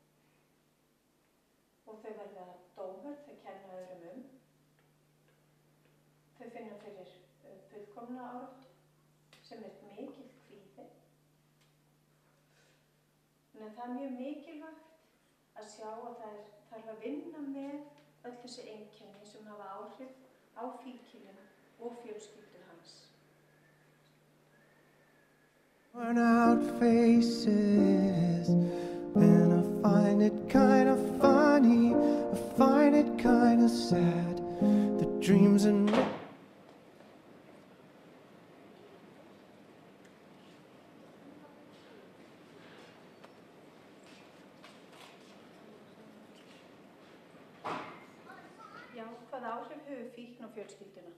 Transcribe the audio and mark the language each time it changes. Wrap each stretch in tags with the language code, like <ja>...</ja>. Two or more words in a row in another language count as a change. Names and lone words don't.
<is>Og þau verða dómar, þau kenna öðrum Þau finna fyrir fullkomna áráttu sem er mikill kvíði. Þannig að það er mjög mikilvægt að sjá að það þarf að vinna með öll þessi einkenni sem hafa áhrif á fíkilinn og fjölskyldur hans.</is> <en>Worn out faces, and I find it kind of funny, I find it kind of sad, the dreams and</en> <is>Hvaða áhrif hefur fíkn á fjölskylduna?</is>